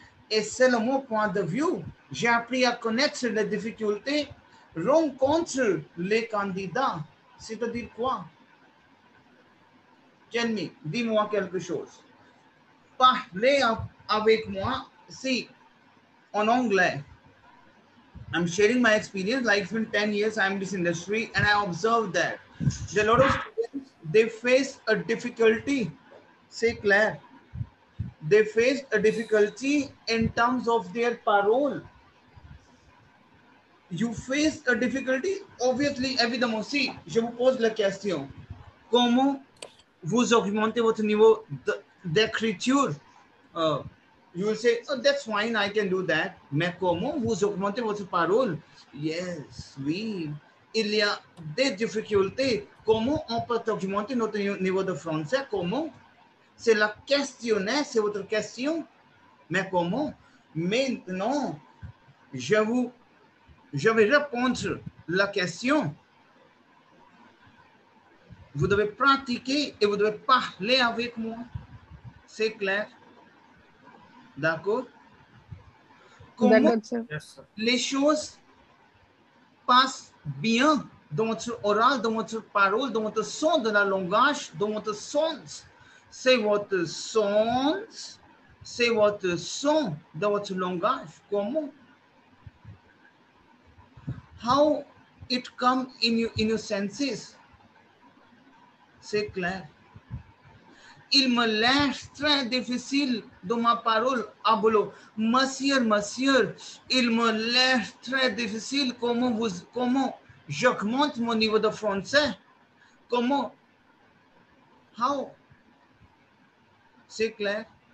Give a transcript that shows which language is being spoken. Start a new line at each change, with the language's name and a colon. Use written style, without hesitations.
French: Et selon mon point de vue, j'ai appris à connaître les difficultés rencontrent les candidats. C'est-à-dire quoi?
English: Tell me,
French: dis-moi quelque chose. Parlez avec moi, si, en anglais.
English: I'm sharing my experience, like it's been 10 years I'm in this industry, and I observed that a lot of students, they face a difficulty. Say Claire. They face a difficulty in terms of their parole. You face a difficulty, obviously,
French: évidemment. Si, je vous pose la question. Comment vous augmentez votre niveau d'écriture?
English: You will say, oh, that's fine, I can do that.
French: Mais comment vous augmentez votre parole?
English: Yes,
French: oui. Il y a des difficultés. Comment on peut augmenter notre niveau de français? Comment? C'est la questionnaire, c'est votre question. Mais comment? Maintenant, je vais répondre la question. Vous devez pratiquer et vous devez parler avec moi. C'est clair? D'accord? Comment D'accord, sir.
English: Yes, sir.
French: les choses passent bien dans votre oral, dans votre parole, dans votre son de la langage, dans votre sens. C'est votre sens, c'est votre son dans votre langage. Comment?
English: How it come in your senses?
French: C'est clair. Il me laisse très difficile dans ma parole. Ah,
Hindi: bolo,
French: monsieur, il me laisse très difficile. Comment j'augmente mon niveau de français? Comment?
English: How?
French: C'est clair?